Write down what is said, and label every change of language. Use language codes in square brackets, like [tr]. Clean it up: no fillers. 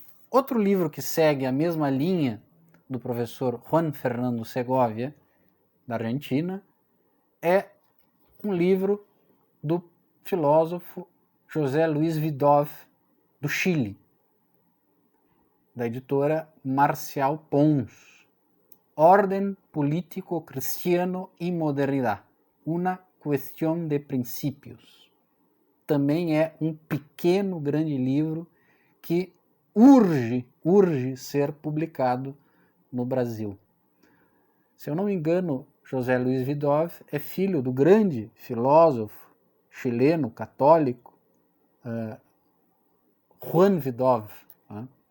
[pt] Outro livro que segue a mesma linha do professor Juan Fernando Segovia, da Argentina, é um livro do filósofo José Luiz Vidov, do Chile, da editora Marcial Pons. [es] Orden político cristiano y modernidad, una cuestión de princípios. [pt] Também é um pequeno grande livro que urge ser publicado no Brasil. Se eu não me engano, José Luiz Vidov é filho do grande filósofo chileno católico Juan Vidov. Né?